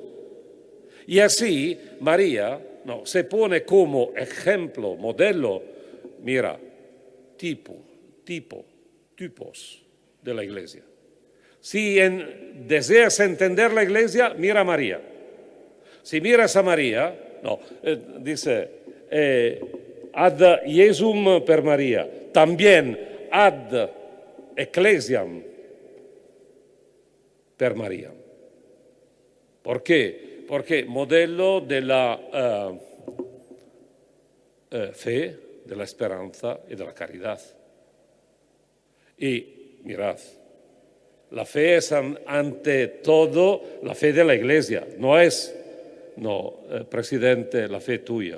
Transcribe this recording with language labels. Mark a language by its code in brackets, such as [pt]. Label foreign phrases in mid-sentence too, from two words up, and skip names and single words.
[es] Y así María se pone como ejemplo, modelo, mira, tipos de la Iglesia. Si deseas entender la Iglesia, mira a María. Si miras a María, dice, [la] ad Iesum per María, también ad ecclesiam per María. [es] ¿Por qué? Porque modelo de la fe, de la esperanza y de la caridad. Y mirad, la fe es ante todo la fe de la Iglesia, no es, presidente, la fe tuya.